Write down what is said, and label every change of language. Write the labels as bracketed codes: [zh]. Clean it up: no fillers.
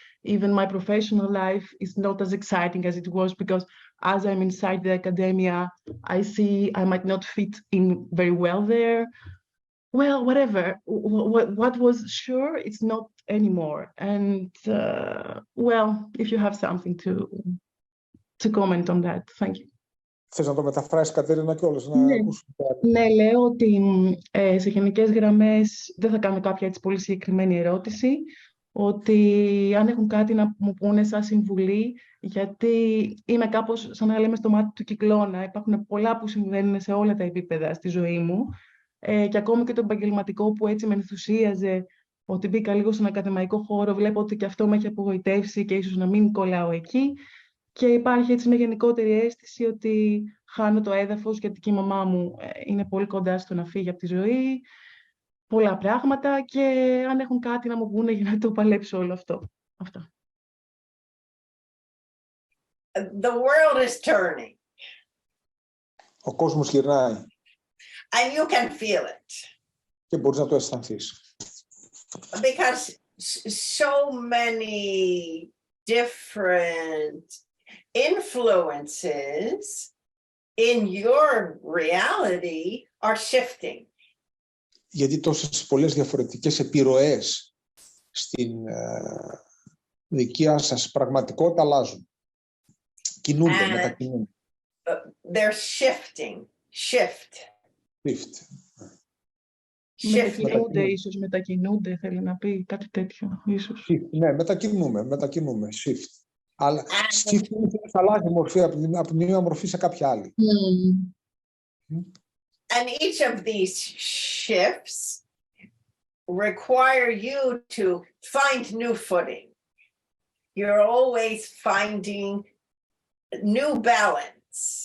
[en] Even my professional life is not as exciting as it was because as I'm inside the academia, I see I might not fit in very well there. Well, whatever. What was sure, it's not anymore. And well, if you have something to comment on that, thank you. [el] Θες να το μεταφράσεις, Κατερίνα, κιόλας, να ακούσουμε? Ναι, λέω ότι σε γενικές γραμμές δεν θα κάνω κάποια έτσι πολύ συγκεκριμένη ερώτηση, ότι αν έχουν κάτι να μου πούνε σαν συμβουλή, γιατί είμαι κάπως σαν να λέμε στο μάτι του κυκλώνα. Υπάρχουν πολλά που συμβαίνουν σε όλα τα επίπεδα στη ζωή μου και ακόμη και το επαγγελματικό που έτσι με ενθουσίαζε, ότι μπήκα λίγο στον ακαδημαϊκό χώρο, βλέπω ότι και αυτό με έχει απογοητεύσει και ίσως να μην κολλάω εκεί. Και υπάρχει έτσι μια γενικότερη αίσθηση ότι χάνω το έδαφος γιατί και η μαμά μου είναι πολύ κοντά στο να φύγει από τη ζωή. Πολλά πράγματα και αν έχουν κάτι να μου πούνε για να το παλέψω όλο αυτό. Αυτά. [en] The world is turning. [el] Ο κόσμος γυρνάει. [en] And you can feel it. [el] Και μπορείς να το αισθανθείς. [en] Because so many different influences in your reality are shifting. [el] Γιατί τόσες πολλές διαφορετικές επιρροές στην δικιά σας πραγματικότητα αλλάζουν. Κινούνται, μετακινούνται. [en] They're shifting. Shift. [el] Μετακινούνται, ίσως μετακινούνται, θέλει να πει κάτι τέτοιο, ίσως. Ναι, μετακινούμε, shift. Αλλά shift θα αλλάζει μορφή από μια μορφή σε κάποια άλλη. [en] And each of these shifts require you to find new footing. You're always finding new balance.